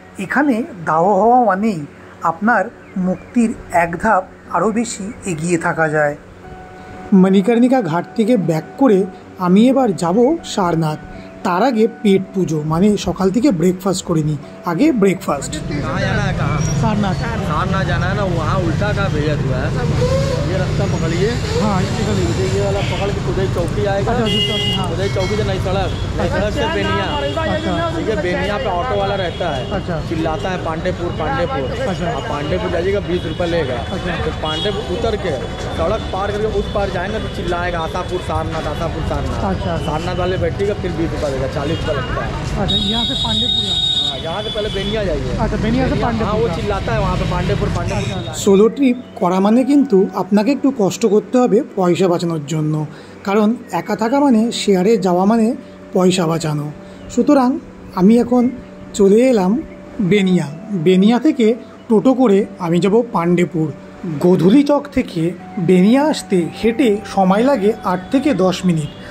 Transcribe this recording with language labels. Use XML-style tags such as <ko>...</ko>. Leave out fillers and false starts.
<bn>এখানে দাওয়া হওয়া মানেই আপনার মুক্তির এক ধাপ আরও বেশি এগিয়ে থাকা যায়। মণিকর্ণিকা ঘাট থেকে ব্যাক করে আমি এবার যাব সারনাথ। তার আগে পেট পুজো, মানে সকাল থেকে ব্রেকফাস্ট করে নিই।</bn> <hi>आगे ब्रेकफास्ट। कहाँ जाना है? कहाँ? सारनाथ। सारनाथ जाना है ना, वहाँ उल्टा का भेजा हुआ है। ये रास्ता पकड़िए। हाँ, ये वाला पकड़ के उदय चौकी आएगा। उदय चौकी से नई सड़क से बेनिया। ठीक है, बेनिया पे ऑटो वाला रहता है। चिल्लाता है पांडेपुर पांडेपुर। आप पांडेपुर जाइएगा, 20 रुपये लेगा। फिर पांडेपुर उतर के सड़क पार करके उस पार जाएंगे तो चिल्लाएगा आशापुर सारनाथ, आशापुर सारनाथ। सारनाथ वाले बैठिएगा, फिर 20 रुपये देगा, 40 रुपये लगता है। अच्छा, यहाँ से पांडेपुर? यहाँ से पहले बेनिया जाइए। अच्छा, बेनिया से पांडेपुर। हाँ, वो चिल्लाता है वहाँ पे पांडेपुर पांडेपुर।</hi> <bn>সোলো ট্রিপ করা মানে কিন্তু আপনাকে একটু কষ্ট করতে হবে পয়সা বাঁচানোর জন্য, কারণ একা থাকা মানে শেয়ারে যাওয়া মানে পয়সা বাঁচানো। সুতরাং আমি এখন চলে এলাম বেনিয়া। বেনিয়া থেকে টোটো করে আমি যাব পান্ডেপুর। গোধূলি চক থেকে বেনিয়া আসতে হেঁটে সময় লাগে 8 থেকে 10 মিনিট।</bn>